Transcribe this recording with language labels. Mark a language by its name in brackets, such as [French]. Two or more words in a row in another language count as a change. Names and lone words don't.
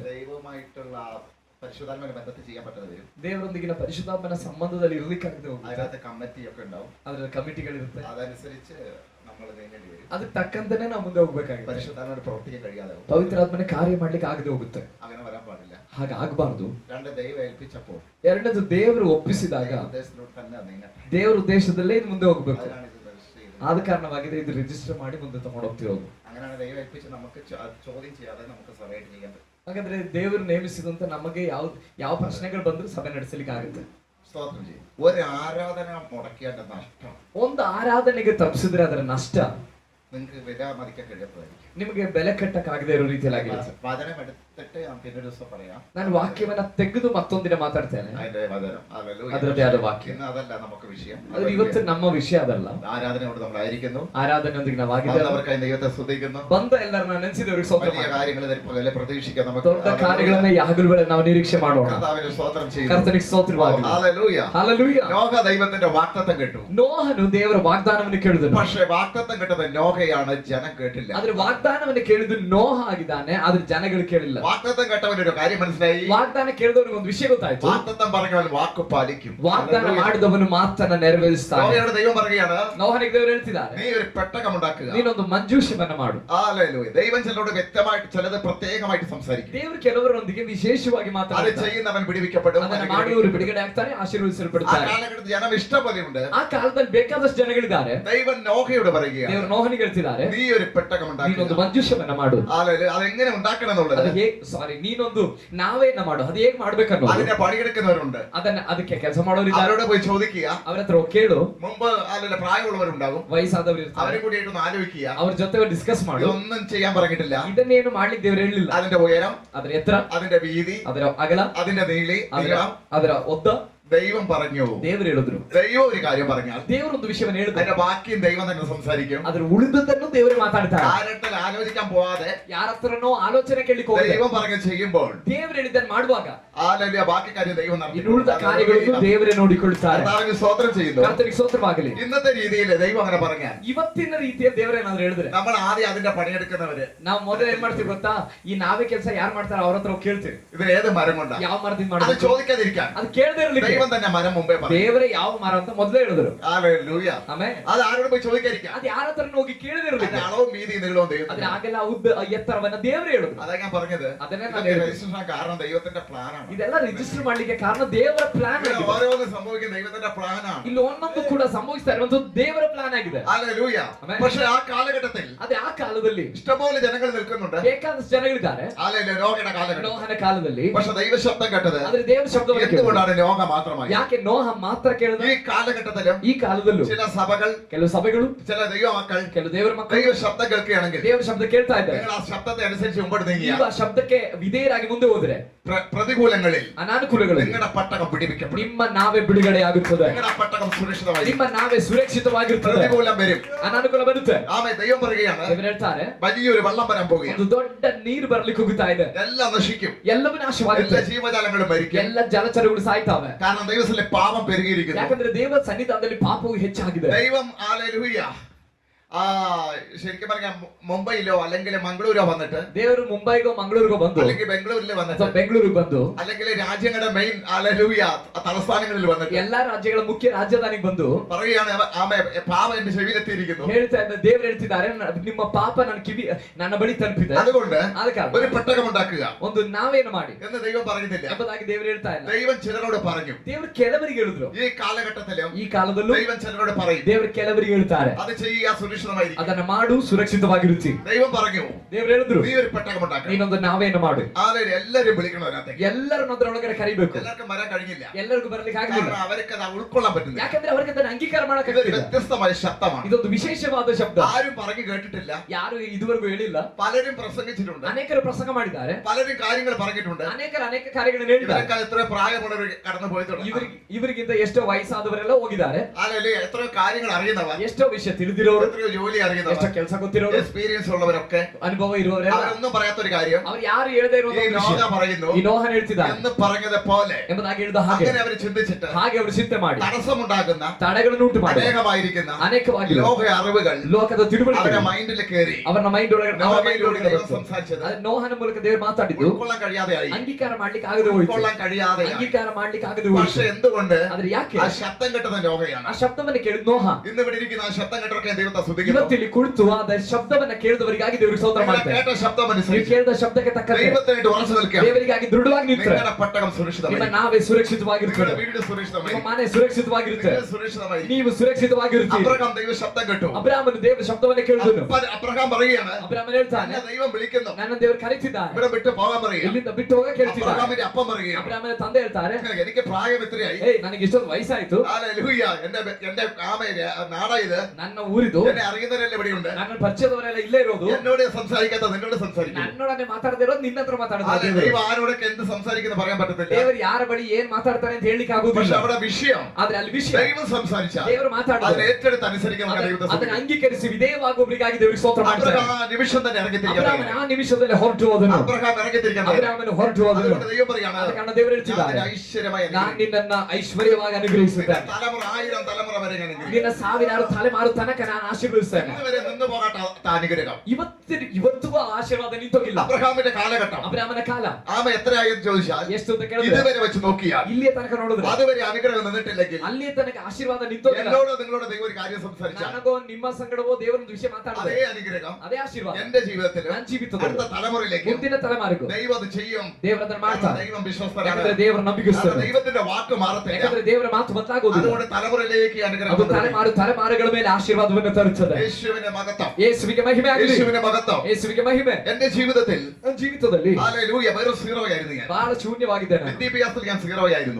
[Malayalam] ദൈവവുമായിട്ടുള്ള പരിശുദ്ധാത്മന ബന്ധത്തിൽ ചെയ്യാൻ പറ്റാതെ വരും. [Kannada] ದೇವರೊಂದಿಗಿನ ಪರಿಶುದ್ಧಾತ್ಮನ ಸಂಬಂಧದಲ್ಲಿ ಇರ್ಲಿಕ್ಕಾಗದೆ ಹೋಗುತ್ತೆ. [Malayalam] അതിനകത്ത് കമ്മിറ്റി ഒക്കെ ഉണ്ടാവും, [Kannada] ಅದ್ರ ಕಮಿಟಿಗಳಿರುತ್ತೆ. [Malayalam] അതനുസരിച്ച് നമ്മൾ നീങ്ങേണ്ടി വരും. [Kannada] ಅದಕ್ಕೆ ತಕ್ಕಂತೆನೆ ನಾವು ಮುಂದೆ ಹೋಗ್ಬೇಕಾಗುತ್ತೆ. [Malayalam] പരിശുദ്ധാത്മന പ്രവർത്തിക്കാൻ കഴിയാതെ പോകും. [Kannada] ಪವಿತ್ರಾತ್ಮನ ಕಾರ್ಯ ಮಾಡ್ಲಿಕ್ಕೆ ಆಗದೆ ಹೋಗುತ್ತೆ. [Malayalam] അങ്ങനെ വരാൻ പാടില്ല. [Kannada] ಹಾಗೆ ಆಗಬಾರ್ದು. [Malayalam] രണ്ട് ദൈവം ഏൽപ്പിച്ചപ്പോൾ, [Kannada] ಎರಡನೇದು ದೇವರು ಒಪ್ಪಿಸಿದಾಗ [Malayalam] ഉദ്ദേശത്തിലൂടെ തന്നെ നീങ്ങട്ടെ. [Kannada] ದೇವರ ಉದ್ದೇಶದಲ್ಲೇ ಇದು ಮುಂದೆ ಹೋಗ್ಬೇಕು. [Malayalam] അതിനാണ് ഇത് രജിസ്റ്റർ ചെയ്തത്. [Kannada] ಆದ ಕಾರಣವಾಗಿದೆ ಇದು ರಿಜಿಸ್ಟರ್ ಮಾಡಿ ಮುಂದೆ ತಗೊಂಡು ಹೋಗ್ತಿರೋದು. [Malayalam] അങ്ങനെയാണ് ദൈവം ഏൽപ്പിച്ച് നമുക്ക് ചോദ്യം ചെയ്യാതെ നമുക്ക് സഭയായിട്ട് ചെയ്യാൻ പറ്റും. [Kannada] ಹಾಗಾದ್ರೆ ದೇವರು ನೇಮಿಸಿದಂತೆ ನಮಗೆ ಯಾವ ಪ್ರಶ್ನೆಗಳು ಬಂದರೂ ಸಭೆ ನಡೆಸಲಿಕ್ಕೆ ಆಗುತ್ತೆ. [Malayalam] സ്തോത്രം ചെയ്യും. ഒരു ആരാധന മുടക്കിയാൽ നഷ്ടം. [Kannada] ಒಂದು ಆರಾಧನೆಗೆ ತಪ್ಪಿಸಿದ್ರೆ ಅದರ ನಷ್ಟ [Malayalam] നിങ്ങൾക്ക് വില മതിക്കാൻ കഴിയാത്തതായിരിക്കും. [Kannada] ನಿಮಗೆ ಬೆಲೆ ಕಟ್ಟಕ್ಕಾಗದೇ ಇರೋ ರೀತಿಯಲ್ಲಿ ಆಗಿರುತ್ತೆ. [Malayalam] വചനം എടുത്ത് തെറ്റ് ഞാൻ പിന്നൊരു ദിവസം പറയാം. [Kannada] ನಾನು ವಾಕ್ಯವನ್ನ ತೆಗೆದು ಮತ್ತೊಂದಿನ ಮಾತಾಡ್ತೇನೆ. [Malayalam] അതിന്റെ വചനം. ഹല്ലേലൂയ. [Kannada] ಅದರದೇ ಆದ ವಾಕ್ಯ. [Malayalam] ഇന്ന് അതല്ല നമുക്ക് വിഷയം. [Kannada] ಅದು ಇವತ್ತು ನಮ್ಮ ವಿಷಯ ಅದಲ್ಲ. [Malayalam] ആരാധനയോട് നമ്മളായിരിക്കുന്നു. [Kannada] ಆರಾಧನೆಯೊಂದಿಗೆ ನಾವಾಗಿದ್ದೇವೆ. [Malayalam] അവർക്കായി ദൈവത്തെ സ്തുതിക്കുന്നു. [Kannada] ಬಂದ ಎಲ್ಲರನ್ನ ನೆನೆಸಿದವರಿಗೆ ಸ್ತೋತ್ರ [Malayalam] വലിയ കാര്യങ്ങൾ പോലെ പ്രതീക്ഷിക്കാം നമുക്ക്. [Kannada] ದೊಡ್ಡ ಕಾರ್ಯಗಳನ್ನ ಈ ಹಗಲುಗಳಲ್ಲಿ ನಾವು ನಿರೀಕ್ಷೆ ಮಾಡೋಣ. [Malayalam] കർത്താവിനെ സ്തോത്രം ചെയ്യുന്നു. [Kannada] ಕರ್ತನಿಗೆ ಸ್ತೋತ್ರವಾಗಲಿ. [Malayalam] ഹല്ലേലൂയ. ഹല്ലേലൂയ. നോഹ ദൈവത്തിന്റെ വാഗ്ദത്തം കേട്ടു. [Kannada] ನೋಹನು ದೇವರ ವಾಗ್ದಾನವನ್ನು ಕೇಳಿದನು. [Malayalam] പക്ഷേ വാഗ്ദത്തം കേട്ടത് നോഹയാണ്, ജനം കേട്ടില്ല. [Kannada] ಆದ್ರೆ ವಾಗ್ದಾನವನ್ನು ಕೇಳಿದ್ದು ನೋಹ ಆಗಿದ್ದಾನೆ, ಆದ್ರೆ ಜನಗಳು ಕೇಳಿಲ್ಲ. [Malayalam] വാഗ്ദത്തം കേട്ടവനൊരു കാര്യം മനസ്സിലായി. [Kannada] ವಾಗ್ದಾನ ಕೇಳಿದವರಿಗೆ ಒಂದು ವಿಷಯ ಗೊತ್ತಾಯ್ತು. [Malayalam] വാഗ്ദത്തം പറഞ്ഞവൻ വാക്ക് പാലിക്കും. [Kannada] ವಾಗ್ದಾನ ಮಾಡಿದವನು ಮಾತನ್ನ ನೆರವೇರಿಸ್ತಾನೆ. [Malayalam] നോഹയോട് ദൈവം പറയുകയാണ്, [Kannada] ನೋಹನಿಗೆ ದೇವರು ಹೇಳ್ತಿದ್ದಾರೆ, [Malayalam] നീ ഒരു പെട്ടകം ഉണ്ടാക്കുക. [Kannada] ನೀನೊಂದು ಮಂಜೂಷವನ್ನ ಮಾಡು. [Malayalam] ഹല്ലേലൂയ. ദൈവം ചിലരോട് വ്യക്തമായിട്ട് ചിലത് പ്രത്യേകമായിട്ട് സംസാരിക്കും. [Kannada] ದೇವರು ಕೆಲವರೊಂದಿಗೆ ವಿಶೇಷವಾಗಿ [Malayalam] അത് [Kannada] ಮಾತಾಡ್ತಾರೆ. [Malayalam] ചെയ്യുന്നവൻ പിടിവിക്കപ്പെടും. [Kannada] ಅದನ್ನ ಮಾಡುವವರು ಬಿಡುಗಡೆ ಆಗ್ತಾರೆ, [Malayalam] ആ [Kannada] ಆಶೀರ್ವದಿಸಲ್ಪಡ್ತಾರೆ. [Malayalam] കാലഘട്ടത്തിൽ ജനം ഇഷ്ടംപോലെയുണ്ട്. [Kannada] ಆ ಕಾಲದಲ್ಲಿ ಬೇಕಾದಷ್ಟು ಜನಗಳಿದ್ದಾರೆ. [Malayalam] ദൈവം നോഹയോട് പറയുകയാണ്, [Kannada] ದೇವರು ನೋಹನಿಗೆ ಹೇಳ್ತಿದ್ದಾರೆ, [Malayalam] നീ ഒരു പെട്ടകം [Kannada] ನೀನೊಂದು [Malayalam] ഉണ്ടാക്കുക. [Kannada] ಮಂಜೂಷವನ್ನ ಮಾಡು. [Malayalam] ഹല്ലേലൂയ. അതെങ്ങനെ ഉണ്ടാക്കണം എന്നുള്ളത്, [Kannada] ಅದು ಹೇಗೆ ನೀನೊಂದು ನಾವೇನ ಮಾಡು, ಅದು ಹೇಗೆ ಮಾಡ್ಬೇಕನ್ನೋದು, [Malayalam] അതിന്റെ പണിയെടുക്കുന്നവരുണ്ട്. [Kannada] ಅದಕ್ಕೆ ಕೆಲಸ ಮಾಡೋರಿದ್ದಾರೆ. [Malayalam] അവരോട് പോയി ചോദിക്കുക. [Kannada] ಅವ್ರ ಹತ್ರ ಕೇಳು. [Malayalam] മുമ്പ് അല്ലല്ല പ്രായമുള്ളവരുണ്ടാകും. [Kannada] ವಯಸ್ಸಾದವರು ಇರ್ತಾರೆ. [Malayalam] അവരെ കൂടിയിട്ട് ഒന്ന് ആലോചിക്കുക. [Kannada] ಅವ್ರ ಜೊತೆ ಡಿಸ್ಕಸ್ ಮಾಡು. [Malayalam] ഇതൊന്നും ചെയ്യാൻ പറഞ്ഞിട്ടില്ല. [Kannada] ಇದನ್ನೇನು ಮಾಡ್ಲಿಕ್ಕೆ ದೇವರು ಹೇಳಿಲ್ಲ. [Malayalam] അതിന്റെ ഉയരം, [Kannada] ಅದರ ಎತ್ತರ, [Malayalam] അതിന്റെ വീതി, [Kannada] ಅದರ ಅಗಲ, [Malayalam] അതിന്റെ നീളം [Kannada] ಅದರ ಉದ್ದ [Malayalam] ദൈവം പറഞ്ഞു. [Kannada] ದೇವರು ಹೇಳಿದ್ರು. [Malayalam] ദൈവം ഒരു കാര്യം പറഞ്ഞാൽ [Kannada] ದೇವರೊಂದು ವಿಷಯವನ್ನು ಹೇಳಿದ್ರು. [Malayalam] അതിന്റെ ബാക്കിയും ദൈവം തന്നെ സംസാരിക്കും. [Kannada] ಅದ್ರ ಉಳಿದದ್ದನ್ನು ದೇವರೇ ಮಾತಾಡ್ತಾರೆ. [Malayalam] ആരത്തിൽ ആലോചിക്കാൻ പോവാതെ [Kannada] ಯಾರ ಹತ್ರನೋ ಆಲೋಚನೆ ಕೇಳಲಿಕ್ಕೆ ಹೋಗದೆ [Malayalam] ദൈവം പറഞ്ഞു ചെയ്യുമ്പോൾ [Kannada] ದೇವರು ಹೇಳಿದ್ದನ್ನು ಮಾಡುವಾಗ [Malayalam] ഹല്ലേലൂയ, ബാക്കി കാര്യം ദൈവം നടത്തി. [Kannada] ಇನ್ನುಳಿದ ಕಾರ್ಯಗಳನ್ನು ದೇವರೇ ನೋಡಿಕೊಳ್ಳುತ್ತಾರೆ. [Malayalam] കർത്താവിന് സ്തോത്രം ചെയ്യുന്നു. [Kannada] ಕರ್ತನಿಗೆ ಸ್ತೋತ್ರವಾಗಲಿ. [Malayalam] ഇന്നത്തെ രീതിയിൽ ദൈവം അങ്ങനെ പറഞ്ഞാൽ [Kannada] ಇವತ್ತಿನ ರೀತಿಯಲ್ಲಿ ದೇವರೇನಾದ್ರೂ ಹೇಳಿದ್ರೆ [Malayalam] നമ്മൾ ആദ്യം അതിന്റെ പണിയെടുക്കുന്നവര് [Kannada] ನಾವು ಮೊದಲು ಏನ್ ಮಾಡ್ತೀವಿ ಗೊತ್ತಾ? ಈ ನಾವೇ ಕೆಲಸ ಯಾರು ಮಾಡ್ತಾರೆ ಅವ್ರ ಹತ್ರ ಹೋಗಿ ಕೇಳ್ತೀವಿ, [Malayalam] ഇതിന് ഏത് മരം കൊണ്ടാ, [Kannada] ಯಾವ ಮರದಿಂದ [Malayalam] അത് [Kannada] ಮಾಡ್ಬೇಕು [Malayalam] ചോദിക്കാതിരിക്കാൻ [Kannada] ಅದು ಕೇಳದೇ ಇರ್ಲಿಕ್ಕೆ [Malayalam] ദൈവം തന്നെ മരം മുമ്പേ പറഞ്ഞു. [Kannada] ದೇವರೇ ಯಾವ ಮರ ಅಂತ ಮೊದಲೇ ಹೇಳಿದ್ರು. [Malayalam] ഹല്ലേലൂയ. [Kannada] ಆಮೇಲೆ [Malayalam] അത് ആരോടും പോയി ചോദിക്കാതിരിക്കാൻ. [Kannada] ಅದು ಯಾರ ಹತ್ರ ಹೋಗಿ ಕೇಳದೇ ಇರ್ಲಿಕ್ಕೆ [Malayalam] അതിന്റെ അളവും വീതി നീളവും ദൈവം [Kannada] ಅದ್ರ [Malayalam] തന്നെ. [Kannada] ಆಗಲ್ಲ ಉದ್ದ ಎತ್ತರವನ್ನ ದೇವರೇ ಹೇಳಿದ್ರು. [Malayalam] അതാ ഞാൻ പറഞ്ഞത്. [Kannada] ಅದನ್ನೇ ನಾನು [Malayalam] ഇതൊക്കെ [Kannada] ಹೇಳಿದೆ. [Malayalam] രജിസ്ട്രേഷൻ കാരണം ദൈവത്തിന്റെ പ്ലാനാണ്. [Kannada] ಇದೆಲ್ಲ ರಿಜಿಸ್ಟರ್ ಮಾಡ್ಲಿಕ್ಕೆ ಕಾರಣ ದೇವರ ಪ್ಲಾನ್ ಆಗಿದೆ. [Malayalam] ഓരോന്ന് സംഭവിക്കുന്ന ദൈവത്തിന്റെ പ്ലാനാണ്. [Kannada] ಇಲ್ಲಿ ಒಂದೊಂದು ಕೂಡ ಸಂಭವಿಸ್ತಾ ಇರುವಂತದ್ದು ದೇವರ ಪ್ಲಾನ್ ಆಗಿದೆ. [Malayalam] ഹല്ലേലൂയ. ആമേൻ. പക്ഷേ ആ കാലഘട്ടത്തിൽ [Kannada] ಅದೇ ಆ ಕಾಲದಲ್ಲಿ [Malayalam] ഇഷ്ടംപോലെ ജനങ്ങൾ നിൽക്കുന്നുണ്ട്. [Kannada] ಬೇಕಾದಷ್ಟು ಜನಗಳಿದ್ದಾರೆ. [Malayalam] ഹല്ലേലൂയ. നോഹയുടെ കാലഘട്ടം. [Kannada] ನೋಹನ ಕಾಲದಲ್ಲಿ [Malayalam] പക്ഷെ ദൈവശബ്ദം കേട്ടത് [Kannada] ಆದ್ರೆ ದೇವರ ಶಬ್ದವನ್ನು ಕೇಳಿದ್ರು. [Malayalam] എന്തുകൊണ്ടാണ് നോഹ മാത്രമായി? [Kannada] ಯಾಕೆ ನೋಹ ಮಾತ್ರ ಕೇಳಿದ? [Malayalam] ഈ കാലഘട്ടത്തിലും [Kannada] ಈ ಕಾಲದಲ್ಲೂ [Malayalam] ചില സഭകൾ, [Kannada] ಕೆಲವು ಸಭೆಗಳು, [Malayalam] ചില ദൈവമക്കൾ [Kannada] ಕೆಲವು ದೇವರ ಮಕ್ಕಳು [Malayalam] ദൈവ ശബ്ദം കേൾക്കുകയാണെങ്കിൽ [Kannada] ದೇವರ ಶಬ್ದ ಕೇಳ್ತಾ ಇದ್ದಾರೆ. [Malayalam] നിങ്ങൾ ആ ശബ്ദത്തെ അനുസരിച്ച് മുമ്പോട്ട് നീങ്ങിയ [Kannada] ನೀವು ಆ ಶಬ್ದಕ್ಕೆ ವಿಧೇಯರಾಗಿ ಮುಂದೆ ಹೋದ್ರೆ [Malayalam] പ്രതികൂലങ്ങളിൽ [Kannada] ಅನಾನುಕೂಲಗಳಲ್ಲಿ [Malayalam] നിങ്ങളുടെ പട്ടകം പിടിപ്പിക്കപ്പെടും. [Kannada] ನಿಮ್ಮ ನಾವೇ ಬಿಡುಗಡೆ ಆಗುತ್ತದೆ. [Malayalam] നിങ്ങളുടെ പട്ടകം സുരക്ഷിതമായി. [Kannada] ನಿಮ್ಮ ನಾವೇ ಸುರಕ್ಷಿತವಾಗಿರುತ್ತದೆ. [Malayalam] പ്രതികൂലം വരും. [Kannada] ಅನಾನುಕೂಲ ಬರುತ್ತೆ. [Malayalam] ആമേൻ. ദൈവം പറയുകയാണ്, [Kannada] ದೇವರು ಹೇಳ್ತಾರೆ, [Malayalam] വലിയൊരു വെള്ളം വരാൻ പോകുകയാണ്. [Kannada] ಒಂದು ದೊಡ್ಡ ನೀರು ಬರ್ಲಿಕ್ಕೆ ಹೋಗುತ್ತಾ ಇದೆ. [Malayalam] എല്ലാം നശിക്കും. [Kannada] ಎಲ್ಲವೂ [Malayalam] എല്ലാ [Kannada] ನಾಶವಾಗುತ್ತೆ. [Malayalam] ജീവജാലങ്ങളും മരിക്കും. [Kannada] ಎಲ್ಲ ಜಲಚರಗಳು ಸಾಯ್ತಾವೆ. [Malayalam] കാരണം ദൈവത്തിലെ പാപം പെരുകിയിരിക്കുന്നു. [Kannada] ಯಾಕಂದ್ರೆ ದೇವರ ಸನ್ನಿಧಾನದಲ್ಲಿ ಪಾಪವು ಹೆಚ್ಚಾಗಿದೆ. [Malayalam] ദൈവം ഹല്ലേലൂയ ശരിക്കും പറഞ്ഞാൽ മുംബൈയിലോ അല്ലെങ്കിൽ മംഗളൂരോ വന്നിട്ട്, [Kannada] ದೇವರು ಮುಂಬೈಗೋ ಮಂಗಳೂರಿಗೋ ಬಂದು [Malayalam] അല്ലെങ്കിൽ ബംഗളൂരിൽ വന്നിട്ട്, [Kannada] ಅಥವಾ ಬೆಂಗಳೂರಿಗೆ ಬಂದು [Malayalam] അല്ലെങ്കിൽ രാജ്യങ്ങളുടെ മെയിൻ ഹല്ലേലൂയ തലസ്ഥാനങ്ങളിൽ വന്നിട്ട് [Kannada] ಎಲ್ಲಾ ರಾಜ್ಯಗಳ ಮುಖ್ಯ ರಾಜಧಾನಿಗೆ ಬಂದು [Malayalam] പറയുകയാണ്, ആമേ പാപം എന്റെ ചെവിയിലെത്തിയിരിക്കുന്നു. [Kannada] ಹೇಳ್ತಾ ಇದ್ದ ದೇವರು ಹೇಳ್ತಿದ್ದಾರೆ, ನಿಮ್ಮ ಪಾಪ ನನ್ನ ಬಳಿ ತಲುಪಿದೆ. [Malayalam] അതുകൊണ്ട് [Kannada] ಆದ ಕಾರಣ [Malayalam] ഒരു പെട്ടകം ഉണ്ടാക്കുക [Kannada] ಒಂದು ನಾವೇನು ಮಾಡಿ [Malayalam] എന്ന് ദൈവം പറയുന്നില്ല. [Kannada] ಎಂಬುದಾಗಿ ದೇವರು ಹೇಳ್ತಾ ಇಲ್ಲ. [Malayalam] ദൈവം ചിലരോട് പറഞ്ഞു. [Kannada] ದೇವರು ಕೆಲವರಿಗೆ ಹೇಳಿದ್ರು. [Malayalam] ഈ കാലഘട്ടത്തിലും [Kannada] ಈ ಕಾಲದಲ್ಲೂ [Malayalam] ദൈവം ചിലരോട് പറയും, [Kannada] ದೇವರು ಕೆಲವರಿಗೆ ಹೇಳ್ತಾರೆ, [Malayalam] അത് ചെയ്യുക സുരക്ഷിതമായിരിക്കും. [Kannada] ಅದನ್ನ ಮಾಡು, ಸುರಕ್ಷಿತವಾಗಿರುತ್ತಿ. [Malayalam] ദൈവം പറഞ്ഞു, [Kannada] ದೇವರು ಹೇಳಿದ್ರು, [Malayalam] നീ ഒരു പെട്ടകം ഉണ്ടാക്കണം. [Kannada] ನೀನೊಂದು ನಾವೇನು ಮಾಡು. [Malayalam] ആദ്യം എല്ലാരും വിളിക്കണവരത്തേക്ക്. [Kannada] ಎಲ್ಲರನ್ನ ಅದರೊಳಗಡೆ ಕರಿಬೇಕು. [Malayalam] എല്ലാവർക്കും വരാൻ കഴിഞ്ഞില്ല. [Kannada] ಎಲ್ಲರಿಗೂ ಬರ್ಲಿಕ್ಕೆ ಆಗಲಿಲ್ಲ. [Malayalam] കാരണം അവർക്ക് അത് ഉൾക്കൊള്ളാൻ പറ്റുന്നില്ല. [Kannada] ಯಾಕಂದ್ರೆ ಅವರಿಗೆ ಅದನ್ನ ಅಂಗೀಕಾರ [Malayalam] ഇതൊരു [Kannada] ಮಾಡಕ್ಕಾಗ್ತಿಲ್ಲ. [Malayalam] വ്യത്യസ്തമായ ശബ്ദമാണ്. [Kannada] ಇದೊಂದು ವಿಶೇಷವಾದ ಶಬ್ದ. [Malayalam] ആരും പറഞ്ഞു കേട്ടിട്ടില്ല. [Kannada] ಯಾರು ಇದುವರೆಗೂ ಹೇಳಿಲ್ಲ. [Malayalam] പലരും പ്രസംഗിച്ചിട്ടുണ്ട്. [Kannada] ಅನೇಕರು ಪ್ರಸಂಗ ಮಾಡಿದ್ದಾರೆ. [Malayalam] പലരും കാര്യങ്ങൾ പറഞ്ഞിട്ടുണ്ട്. [Kannada] ಅನೇಕ ಕಾರ್ಯಗಳನ್ನು ಹೇಳಿದ್ದಾರೆ. [Malayalam] ഇവരൊക്കെ എത്ര പ്രായമുള്ളവർ കടന്നു പോയിട്ടുണ്ട്. [Kannada] ಇವರಿಗಿಂತ ಎಷ್ಟೋ ವಯಸ್ಸಾದವರೆಲ್ಲ ಹೋಗಿದ್ದಾರೆ. [Malayalam] അല്ലെ എത്രയോ കാര്യങ്ങൾ അറിയുന്നവർ, [Kannada] ಎಷ್ಟೋ ವಿಷಯ ತಿಳಿದಿರೋರು, [Malayalam] എത്രയോ ജോലി അറിയുന്നവർ, [Kannada] ಎಷ್ಟೋ ಕೆಲಸ ಗೊತ್ತಿರೋರು, [Malayalam] എക്സ്പീരിയൻസ് ഉള്ളവരൊക്കെ [Kannada] ಅನುಭವ ಇರುವವರೆಲ್ಲ [Malayalam] അവരൊന്നും പറയാത്തൊരു കാര്യം [Kannada] ಅವ್ರು ಯಾರು ಹೇಳದೇ ಇರೋ [Malayalam] ഈ നോഹ പറയുന്നു [Kannada] ಈ ನೋಹನ್ ಹೇಳ್ತಿದ್ದಾರೆ [Malayalam] എന്ന് പറഞ്ഞത് പോലെ [Kannada] ಎಂಬುದಾಗಿ ಹೇಳಿದ ಹಾಗೆ [Malayalam] അങ്ങനെ അവർ ചിന്തിച്ചിട്ട് [Kannada] ಹಾಗೆ ಅವರು ಚಿಂತೆ ಮಾಡಿ [Malayalam] തടസ്സമുണ്ടാകുന്ന [Kannada] ತಡೆಗಳನ್ನು ಉಂಟು ಮಾಡಿ [Malayalam] അനേകമായിരിക്കുന്ന [Kannada] ಅನೇಕವಾಗಿ [Malayalam] ലോക അറിവുകൾ [Kannada] ಲೋಕದ ತಿಳುವಳಿಕೆ [Malayalam] അവരുടെ മൈൻഡിൽ കയറി [Kannada] ಅವರ ಮೈಂಡ್ ಒಳಗಡೆ [Malayalam] ദൈവം സംസാരിച്ചത് [Kannada] ನೋಹನ ಮೂಲಕ ದೇವರು ಮಾತಾಡಿದ್ದು [Malayalam] ഉൾക്കൊള്ളാൻ കഴിയാതെയായി. [Kannada] ಅಂಗೀಕಾರ ಮಾಡ್ಲಿಕ್ಕೆ ಆಗದೆ ಹೋಯ್ತು. [Malayalam] ഉൾക്കൊള്ളാൻ കഴിയാതെയായി. [Kannada] ಅಂಗೀಕಾರ ಮಾಡ್ಲಿಕ್ಕೆ ಆಗದೆ [Malayalam] പക്ഷെ [Kannada] ಹೋಯ್ತು. [Malayalam] എന്തുകൊണ്ട് [Kannada] ಆದ್ರೆ ಯಾಕೆ [Malayalam] ആ ശബ്ദം കേട്ടത് നോഹയാണ്. [Kannada] ಆ ಶಬ್ದವನ್ನ ಕೇಳಿದ ನೋಹ. [Malayalam] ഇന്ന് ഇവിടെ ഇരിക്കുന്ന ആ ശബ്ദം കേട്ടവർക്ക് ദൈവത്തെ സ്തുതിക്കുന്നു. [Kannada] ಇವತ್ತಿಲ್ಲಿ ಕುಳಿತು ಆದ ಶಬ್ದವನ್ನ ಕೇಳಿದವರಿಗಾಗಿ ದೇವರಿಗೆ ಸ್ತೋತ್ರ ಮಾಡ್ತಾರೆ. [Malayalam] കേട്ട ശബ്ദം [Kannada] ನೀವು [Malayalam] അനുസരിച്ച് [Kannada] ಕೇಳಿದ ಶಬ್ದಕ್ಕೆ ತಕ್ಕಂತೆ [Malayalam] ദൈവത്തിനായിട്ട് ഉറച്ചു നിൽക്കുക. [Kannada] ದೇವರಿಗಾಗಿ ದೃಢವಾಗಿ ನಿಂತರೆ [Malayalam] നിങ്ങളുടെ പട്ടകം [Kannada] ನಿಮ್ಮ [Malayalam] സുരക്ഷിതമായി. [Kannada] ನಾವೇ ಸುರಕ್ಷಿತವಾಗಿರುತ್ತದೆ. [Malayalam] നിങ്ങളുടെ വീട് സുരക്ഷിതമായി. [Kannada] ನಿಮ್ಮ ಮನೆ ಸುರಕ್ಷಿತವಾಗಿರುತ್ತೆ. [Malayalam] നിങ്ങൾ സുരക്ഷിതമായി. [Kannada] ನೀವು ಸುರಕ್ಷಿತವಾಗಿರುತ್ತೀರಿ. [Malayalam] അബ്രഹാം ദൈവ ശബ്ദം കേട്ടു. [Kannada] ಅಬ್ರಾಮನು ದೇವರ ಶಬ್ದವನ್ನ ಕೇಳಿದನು. [Malayalam] അബ്രഹാം പറയുകയാണ്, [Kannada] ಅಬ್ರಾಮನು ಹೇಳ್ತಾನೆ, [Malayalam] എന്നെ ദൈവം വിളിക്കുന്നു, [Kannada] ನನ್ನ ದೇವರು ಕರೆಯುತ್ತಿದ್ದಾನೆ, [Malayalam] ഇവിടെ വിട്ട് പോകാൻ പറയുക. [Kannada] ಇಲ್ಲಿಂದ ಬಿಟ್ಟು ಹೋಗ ಕೇಳ್ತಿದ್ದಾನೆ. [Malayalam] അബ്രഹാമിന്റെ അപ്പം പറയുകയാണ്, [Kannada] ಅಬ್ರಾಮನ ತಂದೆ ಹೇಳ್ತಾರೆ, [Malayalam] എനിക്ക് പ്രായം എത്രയായി, [Kannada] ಏಯ್ ನನಗೆ ಇಷ್ಟೊಂದು ವಯಸ್ಸಾಯ್ತು, [Malayalam] ഹല്ലേലൂയ, എന്റെ ആമേ നാടാ ഇത്, [Kannada] ನನ್ನ ಊರಿದು, [Malayalam] എന്നെ അറിയുന്നവരെല്ലാം ഇവിടെയുണ്ട്. [Kannada] ನನ್ನ ಪರಿಚಯದವರೆಲ್ಲ ಇಲ್ಲೇ ಇರೋದು. [Malayalam] എന്നോട് സംസാരിക്കാത്ത നിന്നോട് സംസാരിക്കുന്നു. [Kannada] ನನ್ನೊಡನೆ ಮಾತಾಡದೇ ಇರೋದು ನಿನ್ನ ಹತ್ರ ಮಾತಾಡ್ತಾ ಇದ್ದಾರೆ. [Malayalam] ദൈവം ആരോടൊക്കെ എന്ത് സംസാരിക്കുന്ന പറയാൻ പറ്റത്തില്ല. [Kannada] ದೇವರು ಯಾರ ಬಳಿ ಏನ್ ಮಾತಾಡ್ತಾರೆ ಅಂತ ಹೇಳಲಿಕ್ಕೆ [Malayalam] പക്ഷെ [Kannada] ಆಗುದಿಲ್ಲ. [Malayalam] അവിടെ വിഷയം [Kannada] ಆದ್ರೆ ಅಲ್ಲಿ ವಿಷಯ [Malayalam] ദൈവം സംസാരിച്ചാൽ [Kannada] ದೇವರು ಮಾತಾಡಿದ್ರೆ [Malayalam] അതിനെ ഏറ്റെടുത്ത് അനുസരിക്കാൻ [Kannada] ಅದನ್ನ ಅಂಗೀಕರಿಸಿ ವಿಧೇಯವಾಗುವವರಿಗಾಗಿ ದೇವರಿಗೆ ಸ್ತೋತ್ರ ಮಾಡ್ತಾರೆ. [Malayalam] ആ നിമിഷം തന്നെ ഇറങ്ങിത്തിരിക്കാൻ [Kannada] ಅಬ್ರಹಾಮನ ಆ ನಿಮಿಷದಲ್ಲಿ ಹೊರಟು ಹೋದನು. [Malayalam] അബ്രഹാം ഇറങ്ങിത്തിരിക്കാൻ [Kannada] ಅಬ್ರಹಾಮನು ಹೊರಟು ಹೋದನು. [Malayalam] അതുകൊണ്ട് ദൈവം പറയാണ്, [Kannada] ಅದಕ್ಕೆ ದೇವರು ಹೇಳ್ತಿದ್ದಾರೆ, [Malayalam] ഐശ്വര്യമായി [Kannada] ನಾನು ನಿನ್ನನ್ನ ಐಶ್ವರ್ಯವಾಗಿ ಅನುಗ್ರಹಿಸುತ್ತೇನೆ. [Malayalam] തലമുറ 1000 തലമുറ വരെ ഞാൻ അനുഗ്രഹിക്കും. [Kannada] ನಿನ್ನ ಸಾವಿರಾರು ತಲೆಮಾರು ತನಕ ನಾನು ಆಶೀರ್ವದಿಸ್ತೇನೆ. [Malayalam] ഇതുവരെ നിന്ന് പോകാത്ത അനുഗ്രഹം [Kannada] ಇವತ್ತಿಗೂ ಆ ಆಶೀರ್ವಾದ ನಿಂತೋಗಿಲ್ಲ. [Malayalam] അബ്രഹാമിന്റെ കാലഘട്ടം [Kannada] ಅಬ್ರಹಾಮನ ಕಾಲ [Malayalam] ആമ എത്രയായെന്ന് ചോദിച്ചാൽ [Kannada] ಎಷ್ಟು ಅಂತ ಕೇಳಿದ್ರೆ [Malayalam] ഇതുവരെ വെച്ച് നോക്കിയാൽ [Kannada] ಇಲ್ಲಿಯ ತನಕ ನೋಡಿದ್ರೆ [Malayalam] അതുവരെ അനുഗ്രഹം നിന്നിട്ടില്ലെങ്കിൽ [Kannada] ಅಲ್ಲಿಯ ತನಕ ಆಶೀರ್ವಾದ ನಿಂತೋಗಿಲ್ಲ. [Malayalam] എന്നോടോ നിങ്ങളോട് ദൈവം ഒരു കാര്യം സംസാരിച്ചാൽ [Kannada] ನನಗೋ ನಿಮ್ಮ ಸಂಗಡವೋ ದೇವರೊಂದು ವಿಷಯ ಮಾತಾಡಿದ್ರೆ [Malayalam] അതേ അനുഗ്രഹം [Kannada] ಅದೇ ಆಶೀರ್ವಾದ [Malayalam] എന്റെ ജീവിതത്തിൽ [Kannada] ನನ್ನ ಜೀವಿತದಲ್ಲಿ [Malayalam] അടുത്ത തലമുറയിലേക്ക് [Kannada] ಮುಂದಿನ ತಲೆಮಾರಿಗೂ [Malayalam] ദൈവം അത് ചെയ്യും. [Kannada] ದೇವರು ಅದನ್ನ ಮಾಡ್ತಾರೆ. [Malayalam] ദൈവം വിശ്വസ്തനാണ്. [Kannada] ಯಾಕಂದ್ರೆ ದೇವರ ನಂಬಿಕಸ್ಥರು. [Malayalam] ദൈവത്തിന്റെ വാക്ക് മാറത്തില്ല. [Kannada] ಯಾಕಂದ್ರೆ ದೇವರ ಮಾತು ಬದಲಾಗುವುದಿಲ್ಲ. [Malayalam] അതുകൊണ്ട് ತಲೆಮುರೆയിലേക്ക് അനുഗ്രഹം [Kannada] ಅದು ತಲೆಮಾರುಗಳ ಮೇಲೆ ಆಶೀರ್ವಾದವನ್ನು ತರುತ್ತದೆ. [Malayalam] യേശുവിന്റെ മഹത്വം, [Kannada] ಯೇಸುವಿಗೆ ಮಹಿಮೆ ಆಗಲಿ. [Malayalam] യേശുവിന്റെ മഹത്വം. [Kannada] ಯೇಸುವಿಗೆ ಮಹಿಮೆ. [Malayalam] എന്റെ ജീവിതത്തിൽ [Kannada] ನನ್ನ ಜೀವಿತದಲ್ಲಿ [Malayalam] ഹല്ലേലൂയ വെറും സീറോ ആയിരുന്നു ഞാൻ. [Kannada] ಬಹಳ ಶೂನ್ಯವಾಗಿದ್ದೇನೆ. [Malayalam] വിദ്യാഭ്യാസത്തിൽ ഞാൻ സീറോ ആയിരുന്നു.